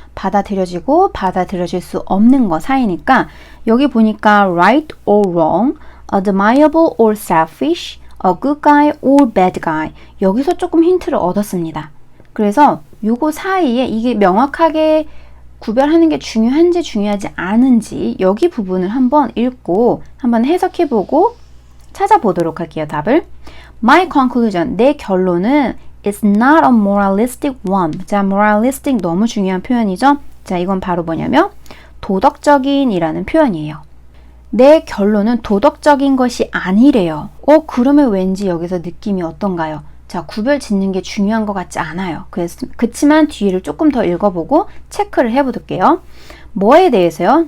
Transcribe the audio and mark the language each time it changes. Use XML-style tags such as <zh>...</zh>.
<ko>받아들여지고 받아들여질 수 없는 거 사이니까 여기 보니까</ko> <en>right or wrong, admirable or selfish, a good guy or bad guy,</en> <ko>여기서 조금 힌트를 얻었습니다. 그래서 요거 사이에 이게 명확하게 구별하는 게 중요한지 중요하지 않은지 여기 부분을 한번 읽고 한번 해석해보고 찾아보도록 할게요. 답을.</ko> <en>My conclusion,</en> <ko>내 결론은</ko> <en>It's not a moralistic one.</en> <ko>자, moralistic 너무 중요한 표현이죠. 자, 이건 바로 뭐냐면 도덕적인 이라는 표현이에요. 내 결론은 도덕적인 것이 아니래요. 그러면 왠지 여기서 느낌이 어떤가요? 자, 구별 짓는 게 중요한 것 같지 않아요. 그치만 뒤를 조금 더 읽어보고 체크를 해볼게요. 뭐에 대해서요?</ko>